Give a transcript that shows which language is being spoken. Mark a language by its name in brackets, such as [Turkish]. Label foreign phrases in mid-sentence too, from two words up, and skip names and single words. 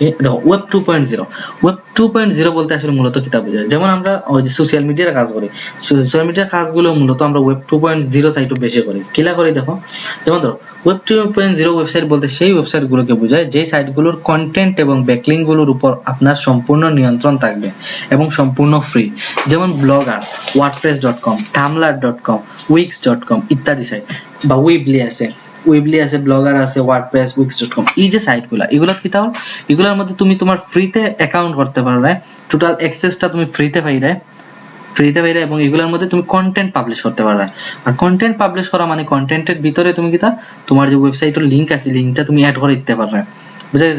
[Bangla] দেখো ওয়েব 2.0, ওয়েব 2.0 বলতে আসলে মূলত কিতা বোঝায়, যেমন আমরা ওই যে [English] social media [Bangla] কাজ করি, [English] social media [Bangla] কাজগুলো মূলত আমরা ওয়েব 2.0 সাইটও বেশি করি। কিলা করি দেখো, যেমন ধরো [English] web 2.0 website [Bangla] বলতে সেই ওয়েবসাইটগুলোকে বোঝায় যে সাইটগুলোর কন্টেন্ট এবং ব্যাকলিংকগুলোর উপর আপনার সম্পূর্ণ নিয়ন্ত্রণ থাকবে এবং সম্পূর্ণ ফ্রি, যেমন ব্লগার, wordpress.com, tumblr.com, wix.com ইত্যাদি সাইট, বা উইবলি আছে, ব্লগার আছে, ওয়ার্ডপ্রেস, wix.com, এই যে সাইটগুলো, এগুলো কি তাও এগুলোর মধ্যে তুমি তোমার ফ্রিতে অ্যাকাউন্ট করতে পারবে, [English] total access [Bangla] তুমি ফ্রিতে পাইবে এবং এগুলোর মধ্যে তুমি [English] content publish [Bangla] করতে পারবে। আর [English] content publish [Bangla] করা মানে কন্টেন্টের ভিতরে তুমি কি তা তোমার যে ওয়েবসাইটের লিংক আছে, লিংকটা তুমি অ্যাড করে দিতে পারবে, বুঝা গেছে?